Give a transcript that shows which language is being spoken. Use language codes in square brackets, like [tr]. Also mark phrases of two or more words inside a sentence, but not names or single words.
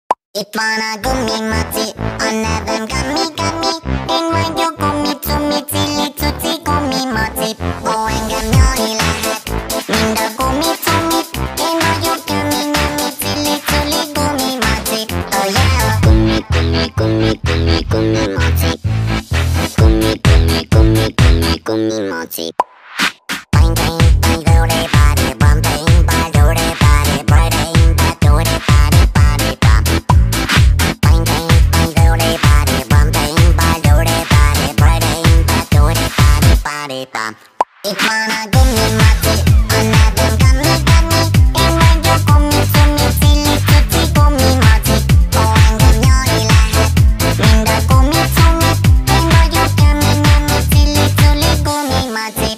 [hu] Itt van a gumimaci, a nevem Gami. Én vagyok gumi-cumi, cuci gumimaci. Ó, engem nyalni lehet, mind a gumi-cumi. Én vagyok Gami, cili gumimaci. [en] Oh yeah! [hu] Gumimaci. Gumimaci. Bang bang bang do de body, bum bang bang do de body, bright aim back do de body bum. Bang bang bang do de body, bum bang bang do de body, bright aim back do de body bum. Itt van a gumimaci, a nevem Gami. Én vagyok gumi-cumi, cili gumimaci. Ó, engem nyalni lehet, mind a gumi-cumi. Én vagyok Gami, cili gumimaci.